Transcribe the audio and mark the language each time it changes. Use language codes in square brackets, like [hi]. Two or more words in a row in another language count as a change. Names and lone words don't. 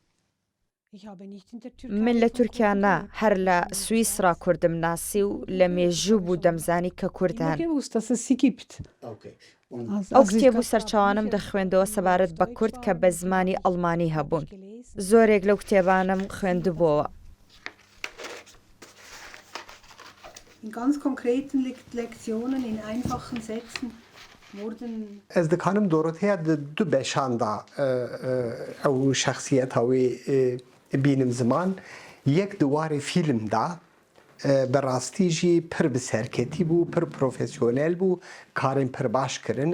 [ckb] من لە تورکیا نا هەر لە سوئیسرا کوردم ناسی و لە مێژوو بوو دەمزانی کە کوردان. ئەو کتێبوو سەرچاوانم دەخوێندەوە سەبارەت بە کورد کە بە زمانی ئەڵمانی هەبوون. زۆرێک لەو کتێبانم خوێندبووەوە. [ku] Ez dikarim Doroteya du beşan da ew şexsiyeta wê bînim ziman yek di warê fîlm da bi rastî jî pir bi serketî bû, pir profesyonel bû, karên pir baş kirin.